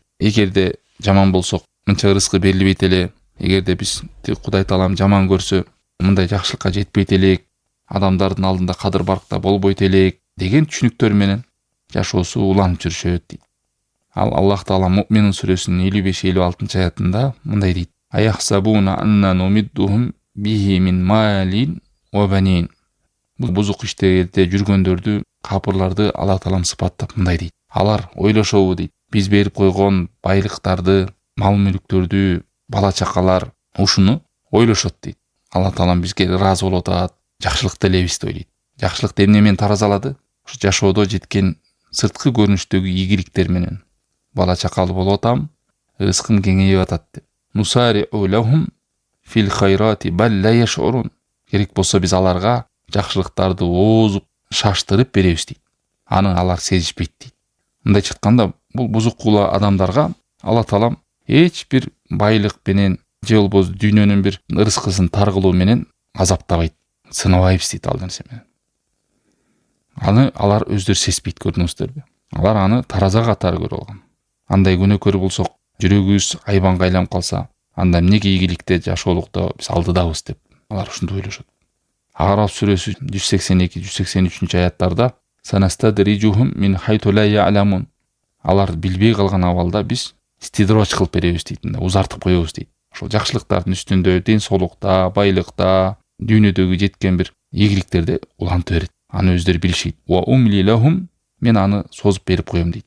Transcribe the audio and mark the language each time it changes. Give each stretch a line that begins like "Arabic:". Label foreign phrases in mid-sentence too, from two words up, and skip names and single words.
Kyrgyz: Эгерде жаман болсок, мынча рызкы берилбейт эле, эгерде биз Кудай Таалам жаман көрсө, мындай жакшылыкка жетпейт элек, адамдардын алдында кадыр баркта болбойт элек деген түшүнүктөр менен жашоосу уланып жүрүшөт дейт. Ал Аллах Таала Муъмин сүрөсүнүн 55-56 аятында мындай дейт:
Arabic: أيحسبون أنما نمدهم به من مال وبنين.
Kyrgyz: Бул бузук иштерде жүргөндөрдү, капырларды Аллах Таалам сыпаттап мындай дейт: алар ойлошобу дейт, биз берип койгон байлыктарды, мал-мүлктөрдү, бала-чакалар, ушуну ойлошот дейт. Аллах Таалам бизге ыраазы болуп атат, жакшылык делебиз дейт. Жакшылык эмне менен таразалады? Ушу жашоодо жеткен сырткы көрүнүштөгү ийгиликтер менен. бала чакалы болуп атам, рызкым кеңейип атат деп.
Arabic: نسارع لهم في الخيرات بل لا يشعرون.
Kyrgyz: Керек болсо биз аларга жакшылыктарды оозуп, шаштырып беребиз дейт. Аны алар сезишпейт дейт. Мындайча айтканда, бул бузук кула адамдарга Алла Таалам эч бир байлык менен же болбосо дүйнөнүн бир рызкысын таргылуу менен азаптабайт, сынабайбыз дейт ал нерсе менен. Аны алар өздөрү сезбейт, көрдүңүздөрбү? Алар аны тараза катары көрүп алган. Андай күнөөкөр болсок, жүрөгүбүз айбанга айланып калса, анда эмнеге ийгиликте жашоолукта биз алдыдабыз деп алар ушунду ойлошот. Араф сүрөсү 182-183 аяттарда
Arabic: سنستدرجهم من حيث لا يعلمون.
Kyrgyz: Алар билбей калган абалда биз стидрож кылып беребиз дейт, узартып коебуз дейт. Ошол жакшылыктардын үстүндө, ден соолукта, байлыкта, дүйнөдөгү жеткен бир ийгиликтерди улантып берет. Аны өздөрү билишет.
Arabic: وأملي لهم,
Kyrgyz: мен аны созуп берип коем дейт.